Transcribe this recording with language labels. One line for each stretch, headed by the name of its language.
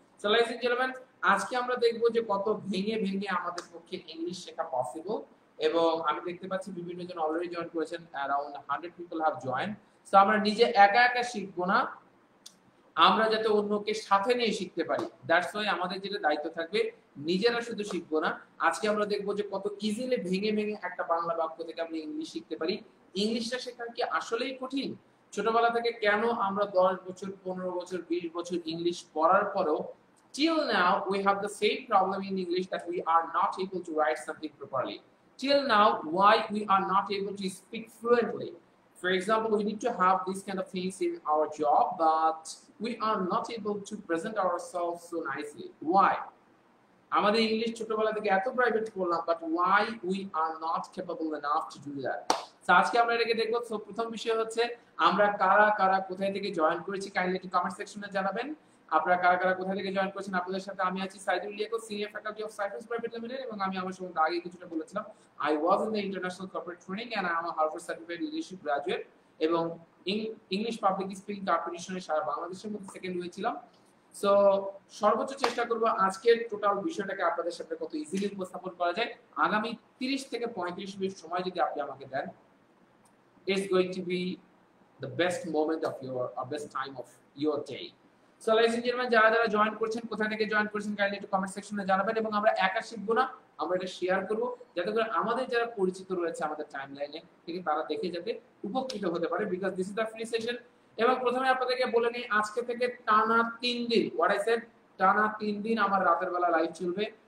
Bangla: So
English: ladies and gentlemen,
Bangla: আজকে আমরা দেখব যে কত ভেঙে ভেঙে আমাদের পক্ষে ইংলিশ শেখা পসিবল, এবং আমি দেখতে পাচ্ছি বিভিন্ন জন অলরেডি জয়েন করেছেন,
English: around 100 people have joined.
Bangla: So আমরা নিজে একা একা শিখব না, আমরা যাতে অন্যকে সাথে নিয়ে শিখতে পারি।
English: that's why
Bangla: আমাদের যেটা দায়িত্ব থাকবে, নিজেরা শুধু শিখবো না, আজকে আমরা দেখবো যে কত ইজিলি ভেঙে ভেঙে একটা বাংলা বাক্য থেকে আমরা ইংলিশ শিখতে পারি। ইংলিশটা শেখা কি আসলেই কঠিন? ছোটবেলা থেকে কেন আমরা 10 বছর 15 বছর 20 বছর ইংলিশ পড়ার পরেও
English: till now we have the same problem in English that we are not able to write something properly? Till now, why we are not able to speak fluently? For example, we need to have these kind of things in our job, but we are not able to present ourselves so nicely. Why?
Bangla: আমাদের English ছোটবেলা থেকে এত private করলাম,
English: But why we are not capable enough to do that?
Bangla: So আজকে আমরা এটাকে দেখব। So প্রথম বিষয় হচ্ছে আমরা কারা কারা কোথায় থেকে জয়েন করেছি, কাইন্ডলি একটু কমেন্ট সেকশনে জানাবেন আপনারা কারা কারা কোথা থেকে জয়েন করেছেন। আপনাদের সাথে আমি আছি Saidul Liaquat, senior faculty of cypress private limited, এবং আমি আমার সম্বন্ধে আগে কিছুটা বলেছিলাম।
English: I was in the international corporate training and I am a Harvard certified leadership graduate,
Bangla: এবং ইংলিশ পাবলিক স্পিকিং কম্পিটিশনে সারা বাংলাদেশের মধ্যে সেকেন্ড হয়েছিলাম। সো সর্বোচ্চ চেষ্টা করব আজকের টোটাল বিষয়টাকে আপনাদের সাথে কত ইজিলি উপস্থাপন করা যায়। আগামী 30 থেকে 35 মিনিট সময় যদি আপনি আমাকে দেন,
English: it's going to be the best moment of your best time of your day. So ladies and gentlemen,
Bangla: যারা যারা জয়েন করছেন, কোথা থেকে জয়েন করেছেন, কাইন্ডলি একটু কমেন্ট সেকশনে জানাবেন, এবং আমরা একা শিখবো না, আমরা এটা শেয়ার করব যাতে করে আমাদের যারা পরিচিত রয়েছে আমাদের টাইমলাইনে থেকে তারা দেখে যাতে উপকৃত হতে পারে,
English: Because this is the free session.
Bangla: এবং প্রথমে আপনাদেরকে বলে নিই, আজকে থেকে টানা 3 দিন,
English: what I said,
Bangla: টানা 3 দিন আমার রাতের বেলা লাইভ চলবে।